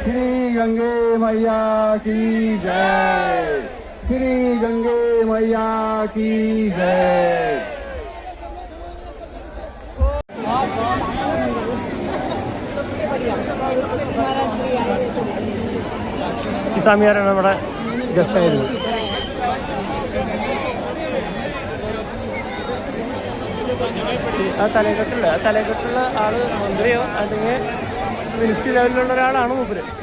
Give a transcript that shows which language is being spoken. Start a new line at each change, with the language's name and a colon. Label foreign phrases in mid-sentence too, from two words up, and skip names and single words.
Hindi: श्री गंगे मैया की जय। श्री गंगे मैया की जय।
Malayalam: ഈ സ്വാമിയാരാണ് നമ്മുടെ ഗസ്റ്റ് ആയിരുന്നു. ആ തലക്കെട്ടുള്ള ആള് മന്ത്രിയോ അല്ലെങ്കിൽ
English: ministry levelilulla
Malayalam: ഒരാളാണ് മൂപ്പര്.